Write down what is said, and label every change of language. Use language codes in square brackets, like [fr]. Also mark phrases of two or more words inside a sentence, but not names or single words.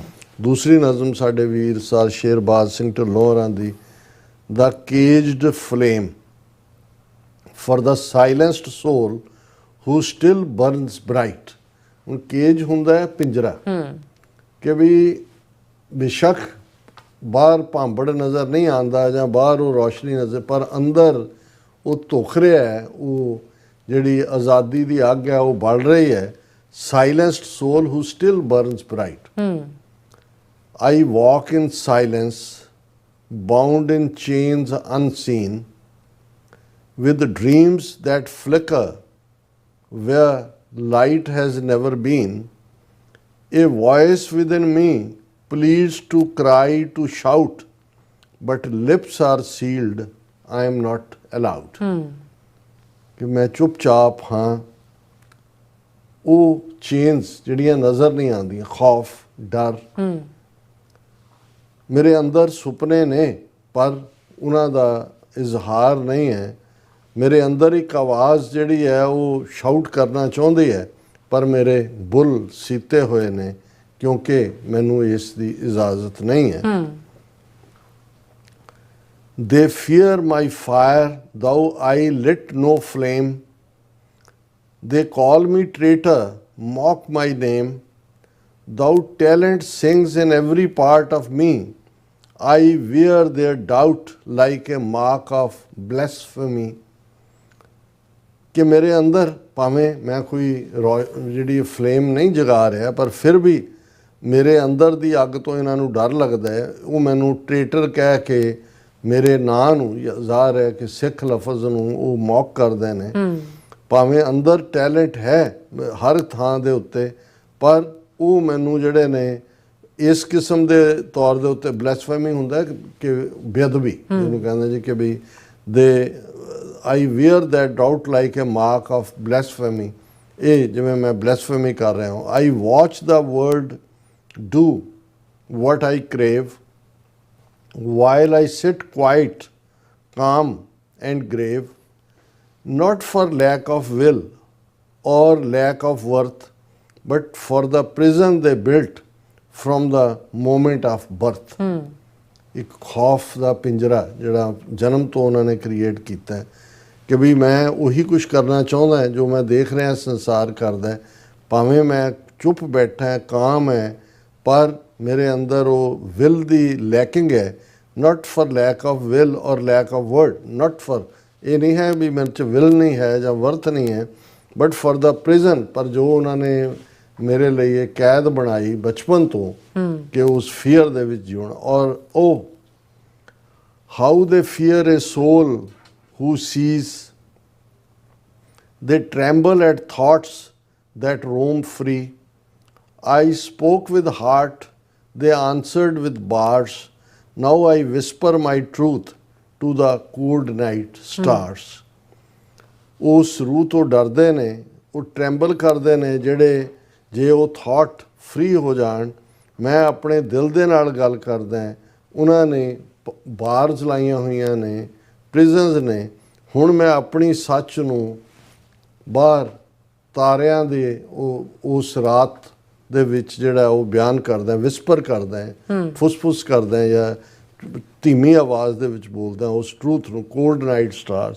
[pa] ਦੂਸਰੀ ਨਜ਼ਮ ਸਾਡੇ ਵੀਰ ਸਰ ਸ਼ੇਰਬਾਜ਼ ਸਿੰਘ ਢਿੱਲੋਂ ਹੋਰਾਂ ਦੀ, ਦਾ ਕੇਜਡ ਫਲੇਮ ਫॉर द ਸਾਇਲੈਂਸਡ ਸੋਲ ਹੂ ਸਟਿਲ ਬਰਨਸ ਬ੍ਰਾਈਟ। ਹੁਣ ਕੇਜ ਹੁੰਦਾ ਹੈ ਪਿੰਜਰਾ, ਕਿ ਵੀ ਬੇਸ਼ੱਕ ਬਾਹਰ ਭਾਂਬੜ ਨਜ਼ਰ ਨਹੀਂ ਆਉਂਦਾ ਜਾਂ ਬਾਹਰ ਉਹ ਰੋਸ਼ਨੀ ਨਜ਼ਰ, ਪਰ ਅੰਦਰ ਉਹ ਧੁਖ ਰਿਹਾ ਹੈ, ਉਹ ਜਿਹੜੀ ਆਜ਼ਾਦੀ ਦੀ ਅੱਗ ਹੈ ਉਹ ਬਲ ਰਹੀ ਹੈ। [en] silenced soul who still burns bright. I walk in silence, bound in chains unseen, with dreams that flicker where light has never been. A voice within me pleads to cry, to shout, but lips are sealed, I am not allowed. [pa] ਕਿ ਮੈਂ ਚੁੱਪਚਾਪ ਹਾਂ। ਉਹ ਚੇਨਸ ਜਿਹੜੀਆਂ ਨਜ਼ਰ ਨਹੀਂ ਆਉਂਦੀਆਂ, ਖੌਫ, ਡਰ, ਮੇਰੇ ਅੰਦਰ ਸੁਪਨੇ ਨੇ ਪਰ ਉਹਨਾਂ ਦਾ ਇਜ਼ਹਾਰ ਨਹੀਂ ਹੈ। ਮੇਰੇ ਅੰਦਰ ਇੱਕ ਆਵਾਜ਼ ਜਿਹੜੀ ਹੈ ਉਹ ਸ਼ਾਊਟ ਕਰਨਾ ਚਾਹੁੰਦੀ ਹੈ ਪਰ ਮੇਰੇ ਬੁੱਲ ਸੀਤੇ ਹੋਏ ਨੇ ਕਿਉਂਕਿ ਮੈਨੂੰ ਇਸ ਦੀ ਇਜਾਜ਼ਤ ਨਹੀਂ ਹੈ। [en] They fear my fire, though I lit no flame. They call me traitor, mock my name. Thou talent sings in every part of me. I wear their doubt like a mark of blasphemy. [pa] ਕਿ ਮੇਰੇ ਅੰਦਰ ਭਾਵੇਂ ਮੈਂ ਕੋਈ ਜਿਹੜੀ ਫਲੇਮ ਨਹੀਂ ਜਗਾ ਰਿਹਾ ਪਰ ਫਿਰ ਵੀ ਮੇਰੇ ਅੰਦਰ ਦੀ ਅੱਗ ਤੋਂ ਇਹਨਾਂ ਨੂੰ ਡਰ ਲੱਗਦਾ ਹੈ। ਉਹ ਮੈਨੂੰ ਟ੍ਰੇਟਰ ਕਹਿ ਕੇ ਮੇਰੇ ਨਾਂ ਨੂੰ, ਜ਼ਾਹਰ ਹੈ ਕਿ ਸਿੱਖ ਲਫ਼ਜ਼ ਨੂੰ ਉਹ ਮੌਕ ਕਰਦੇ ਨੇ। ਭਾਵੇਂ ਅੰਦਰ ਟੈਲੈਂਟ ਹੈ ਹਰ ਥਾਂ ਦੇ ਉੱਤੇ ਪਰ ਉਹ ਮੈਨੂੰ ਜਿਹੜੇ ਨੇ ਇਸ ਕਿਸਮ ਦੇ ਤੌਰ ਦੇ ਉੱਤੇ ਬਲੈਸਫੇਮੀ ਹੁੰਦਾ ਕਿ ਬੇਅਦਬੀ ਜਿਹਨੂੰ ਕਹਿੰਦੇ ਜੀ ਕਿ ਵੀ ਦੇ [en] I wear that doubt like a mark of blasphemy. [pa] ਇਹ ਜਿਵੇਂ ਮੈਂ ਬਲੈਸਫੇਮੀ ਕਰ ਰਿਹਾ ਹਾਂ। [en] I watch the world do what I crave, while I sit quiet, calm and grave, not for lack of will or lack of worth, but for the prison they built from the moment of birth. [pa] ਇੱਕ ਖੌਫ ਦਾ ਪਿੰਜਰਾ ਜਿਹੜਾ ਜਨਮ ਤੋਂ ਉਹਨਾਂ ਨੇ ਕ੍ਰੀਏਟ ਕੀਤਾ ਕਿ ਵੀ ਮੈਂ ਉਹੀ ਕੁਝ ਕਰਨਾ ਚਾਹੁੰਦਾ ਜੋ ਮੈਂ ਦੇਖ ਰਿਹਾ ਸੰਸਾਰ ਕਰਦਾ। ਭਾਵੇਂ ਮੈਂ ਚੁੱਪ ਬੈਠਾ, ਕਾਮ ਹੈ, ਪਰ ਮੇਰੇ ਅੰਦਰ ਉਹ ਵਿਲ ਦੀ ਲੈਕਿੰਗ ਹੈ। [en] not for lack of will or lack of word, not for [pa] ਇਹ ਨਹੀਂ ਹੈ ਵੀ ਮੇਰੇ 'ਚ ਵਿਲ ਨਹੀਂ ਹੈ ਜਾਂ ਵਰਥ ਨਹੀਂ ਹੈ, [en] but for the prison. [pa] ਪਰ ਜੋ ਉਹਨਾਂ ਨੇ ਮੇਰੇ ਲਈ ਇਹ ਕੈਦ ਬਣਾਈ ਬਚਪਨ ਤੋਂ ਕਿ ਉਸ ਫੀਅਰ ਦੇ ਵਿੱਚ ਜਿਉਣਾ। ਔਰ ਉਹ [en] how they fear a soul who sees, they tremble at thoughts that roam free. I spoke with heart, they answered with bars. Now I whisper my truth to the cold night stars. [pa] ਉਸ ਰੂਹ ਤੋਂ ਡਰਦੇ ਨੇ, ਉਹ ਟ੍ਰੈਂਬਲ ਕਰਦੇ ਨੇ ਜਿਹੜੇ ਜੇ ਉਹ ਥਾਟ ਫ੍ਰੀ ਹੋ ਜਾਣ। ਮੈਂ ਆਪਣੇ ਦਿਲ ਦੇ ਨਾਲ ਗੱਲ ਕਰਦਾ। ਉਹਨਾਂ ਨੇ ਬਾਰਸ ਲਾਈਆਂ ਹੋਈਆਂ ਨੇ, ਪ੍ਰਿਜ਼ਨਸ ਨੇ। ਹੁਣ ਮੈਂ ਆਪਣੀ ਸੱਚ ਨੂੰ ਬਾਹਰ ਤਾਰਿਆਂ ਦੇ ਉਸ ਰਾਤ ਦੇ ਵਿੱਚ ਜਿਹੜਾ ਉਹ ਬਿਆਨ ਕਰਦਾ, ਵਿਸਪਰ ਕਰਦਾ, ਫੁਸਫੁਸ ਕਰਦਾ ਜਾਂ ਧੀਮੀ ਆਵਾਜ਼ ਦੇ ਵਿੱਚ ਬੋਲਦਾ ਉਸ ਟਰੂਥ ਨੂੰ, [en] cold night stars.